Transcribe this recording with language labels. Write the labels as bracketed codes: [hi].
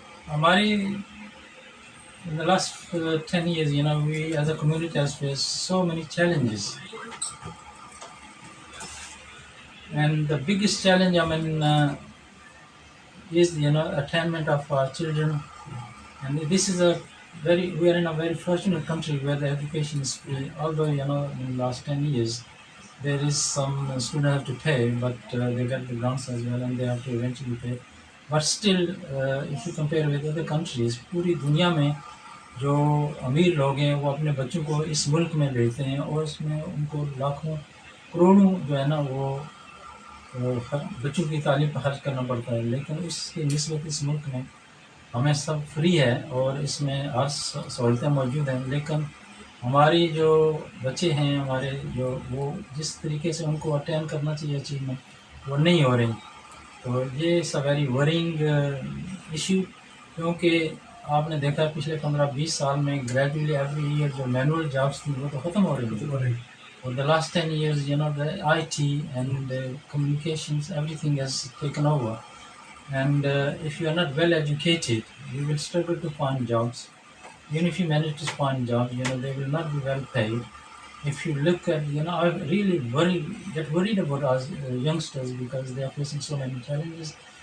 [hi] हमारी [en] in the last 10 years, you know, we as a community has faced so many challenges, and the biggest challenge is attainment of our children. And this is we are in a very fortunate country where the education is free, although in the last 10 years there is some students have to pay, but they get the grants as well and they have to eventually pay. But still if you compare with other countries, [hi] पूरी दुनिया में जो अमीर लोग हैं वो अपने बच्चों को इस मुल्क में भेजते हैं और उसमें उनको लाखों करोड़ों जो है ना वो बच्चों की तालीम पर खर्च करना पड़ता है। लेकिन उसकी निस्बत इस मुल्क में हमें सब फ्री है और इसमें हर सहूलतें मौजूद हैं। लेकिन हमारी जो बच्चे हैं हमारे जो वो जिस तरीके से उनको अटेंड करना चाहिए अचीवमेंट वो नहीं हो रही, तो ये [en] is a very worrying issue, [hi] क्योंकि आपने देखा पिछले 15-20 साल में [en] gradually every year [hi] जो मैनुअल जॉब्स थी वो तो ख़त्म हो रही थी। [en] For the last 10 years, you know, the IT and communications, everything has taken over. And if you are not well educated, you will struggle to find jobs. Even if you manage to find jobs, you know, they will not be well paid. If you look at, you know, I really get worried about us youngsters because they are facing so many challenges.